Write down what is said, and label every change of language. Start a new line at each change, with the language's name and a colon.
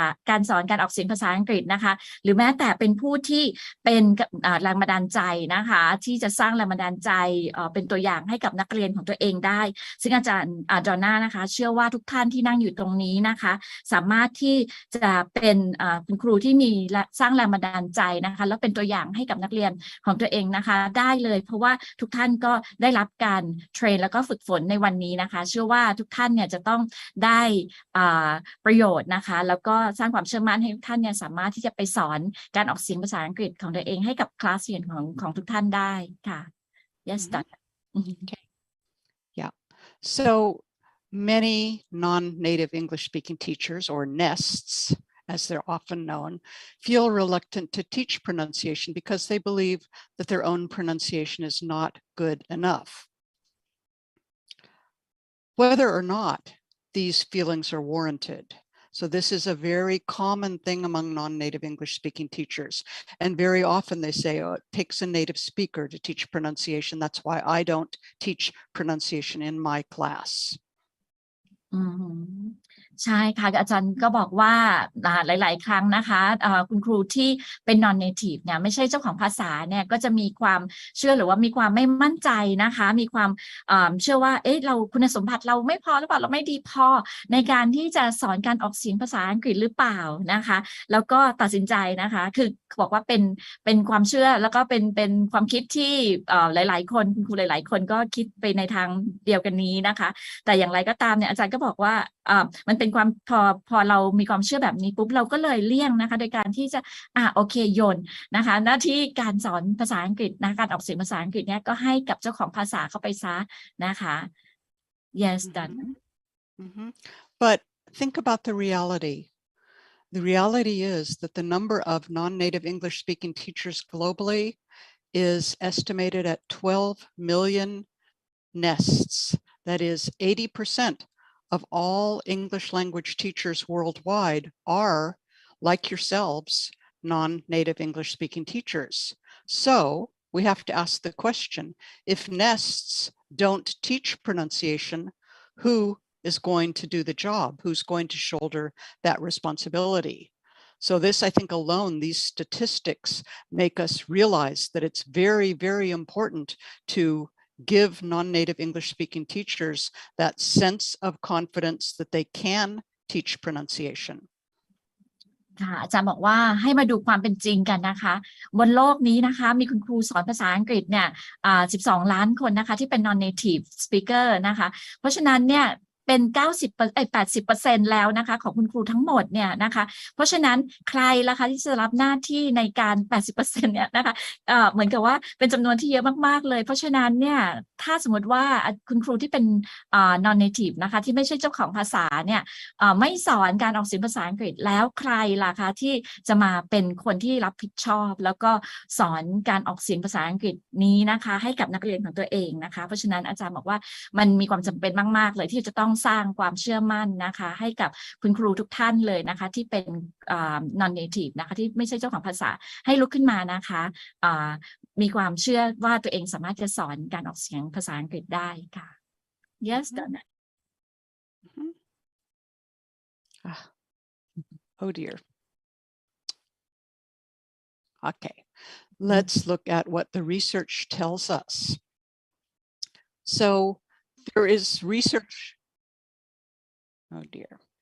Thai: การสอนการออกเสียงภาษาอังกฤษนะคะหรือแม้แต่เป็นผู้ที่เป็นแรงบันดาลใจนะคะที่จะสร้างแรงบันดาลใจเป็นตัวอย่างให้กับนักเรียนของตัวเองได้ซึ่งอาจารย์ดอนน่านะคะเชื่อว่าทุกท่านที่นั่งอยู่ตรงนี้นะคะสามารถที่จะเป็นคุณครูที่มีสร้างแรงบันดาลใจนะคะแล้วเป็นตัวอย่างให้กับนักเรียนของตัวเองนะคะได้เลยเพราะว่าทุกท่านก็ได้รับการเทรนแล้วก็ฝึกฝนในวันนี้นะคะเชื่อว่าทุกท่านเนี่ยจะต้องได้ ประโยชน์นะคะแล้วก็สร้างความเชื่อมั่นให้ทุกท่านเนี่ยสามารถที่จะไปสอนการออกเสียงภาษาอังกฤษของตัวเองให้กับคลาสเรียนของทุกท่านได้ค่ะ
English: yes Okay. Yeah. So many non-native English speaking teachers, or nests, as they're often known, feel reluctant to teach pronunciation because they believe that their own pronunciation is not good enough. Whether or not these feelings are warranted. So this is a very common thing among non-native English speaking teachers. And very often they say, oh, it takes a native speaker to teach pronunciation. That's why I don't teach pronunciation in my class.
Thai: ใช่ค่ะอาจารย์ก็บอกว่าหลายๆครั้งนะคะคุณครูที่เป็น non native เนี่ยไม่ใช่เจ้าของภาษาเนี่ยก็จะมีความเชื่อหรือว่ามีความไม่มั่นใจนะคะมีความเชื่อว่าเราคุณสมบัติเราไม่พอหรือเปล่าเราไม่ดีพอในการที่จะสอนการออกเสียงภาษาอังกฤษหรือเปล่านะคะแล้วก็ตัดสินใจนะคะคือบอกว่าเป็นความเชื่อแล้วก็เป็นความคิดที่หลายๆคนคุณครูหลายๆคนก็คิดไปในทางเดียวกันนี้นะคะแต่อย่างไรก็ตามเนี่ยอาจารย์ก็บอกว่า มันเป็นความพอเรามีความเชื่อแบบนี้ปุ๊บเราก็เลยเลี่ยงนะคะโดยการที่จะโอเคโยนนะคะหน้าที่การสอนภาษาอังกฤษนะการออกเสียงภาษาอังกฤษเนี่ยก็ให้กับเจ้าของภาษาเข้าไปซะนะคะ
English: yes done but think about the reality. The reality is that the number of non-native English speaking teachers globally is estimated at 12 million nests. That is 80% of all English language teachers worldwide are, like yourselves, non-native English speaking teachers. So we have to ask the question, if nests don't teach pronunciation, who is going to do the job? Who's going to shoulder that responsibility? So this, I think alone, these statistics make us realize that it's very, very important to give non-native English speaking teachers that sense of confidence that they can teach pronunciation.
Thai: ค่ะอาจารย์บอกว่าให้มาดูความเป็นจริงกันนะคะบนโลกนี้นะคะมีคุณครูสอนภาษาอังกฤษเนี่ย12 ล้านคนนะคะที่เป็น non-native speaker นะคะเพราะฉะนั้นเนี่ยเป็น80% แล้วนะคะของคุณครูทั้งหมดเนี่ยนะคะเพราะฉะนั้นใครล่ะคะที่จะรับหน้าที่ในการ 80% เนี่ยนะคะเหมือนกับว่าเป็นจำนวนที่เยอะมากๆเลยเพราะฉะนั้นเนี่ยถ้าสมมติว่าคุณครูที่เป็น non native นะคะที่ไม่ใช่เจ้าของภาษาเนี่ยไม่สอนการออกเสียงภาษาอังกฤษแล้วใครล่ะคะที่จะมาเป็นคนที่รับผิดชอบแล้วก็สอนการออกเสียงภาษาอังกฤษนี้นะคะให้กับนักเรียนของตัวเองนะคะเพราะฉะนั้นอาจารย์บอกว่ามันมีความจำเป็นมากๆเลยที่จะต้องสร้างความเชื่อมั่นนะคะให้กับคุณครูทุกท่านเลยนะคะที่เป็น non native นะคะที่ไม่ใช่เจ้าของภาษาให้ลุกขึ้นมานะคะมีความเชื่อว่าตัวเองสามารถจะสอนการออกเสียงภาษาอังกฤษได้ค่ะ
English: yes
Thai: Donna
English: oh dear okay let's look at what the research tells us so there is research. Oh dear.